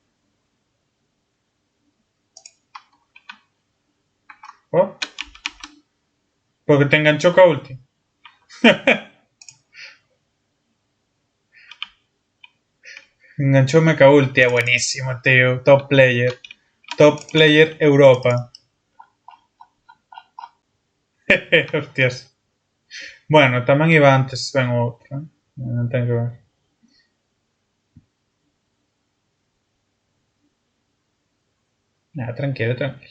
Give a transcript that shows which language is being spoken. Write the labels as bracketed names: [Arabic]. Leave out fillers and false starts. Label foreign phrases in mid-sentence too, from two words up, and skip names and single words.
[Galician] Oh, porque te enganchou ca ulti. Enganchoume ca ulti, é buenísimo, tío. [English] Top player. Top player Europa. Hostias. [Galician] Bueno, tamén iba antes ben o outro, eh? Non ten que ver. Nada, tranquilo, tranquilo.